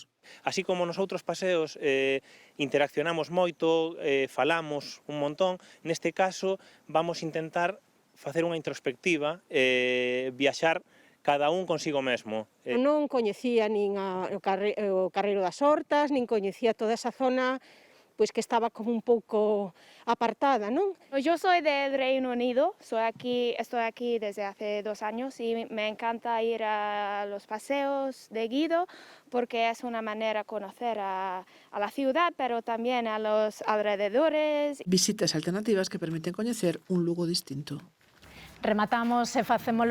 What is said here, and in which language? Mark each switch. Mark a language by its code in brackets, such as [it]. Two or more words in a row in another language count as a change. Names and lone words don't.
[gl] Así como nos outros paseos interaccionamos moito, falamos un montón, neste caso vamos intentar facer unha introspectiva, viaxar cada un consigo mesmo. Non coñecía nin o Carreiro das Hortas, nin coñecía toda esa zona pois que estaba como un pouco apartada, non? [es] Yo soy del Reino Unido, estoy aquí desde hace 2 años y me encanta ir a los paseos de Guido porque es una manera de conocer a la ciudad, pero también a los alrededores. [gl] Visitas alternativas que permiten coñecer un Lugo distinto. Rematamos e facémolo